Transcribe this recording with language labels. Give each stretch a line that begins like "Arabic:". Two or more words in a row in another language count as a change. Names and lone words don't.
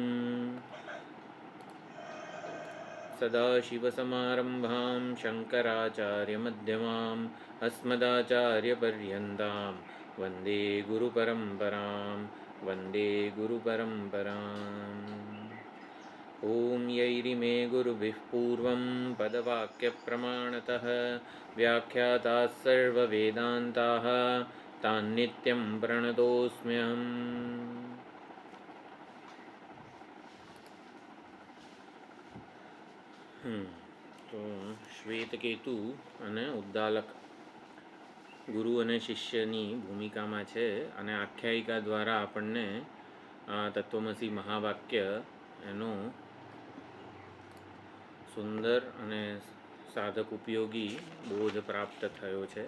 Sanskrit: सदाशिवसमारम्भां शङ्कराचार्यमध्यमाम् अस्मदाचार्यपर्यन्तां वन्दे गुरुपरम्परां वन्दे गुरुपरम्पराम्। ओम यैरिमे गुरुभिः पूर्वं पदवाक्यप्रमाणतः व्याख्याताः सर्ववेदान्ताः तान्नित्यं प्रणतोऽस्म्यहम्।
Gujarati: તો શ્વેતકેતુ અને ઉદ્દાલક ગુરુ અને શિષ્યની ભૂમિકામાં છે અને આખ્યાયિકા દ્વારા આપણને તત્વમસી મહાવાક્ય એનો સુંદર અને સાધક ઉપયોગી બોધ પ્રાપ્ત થયો છે.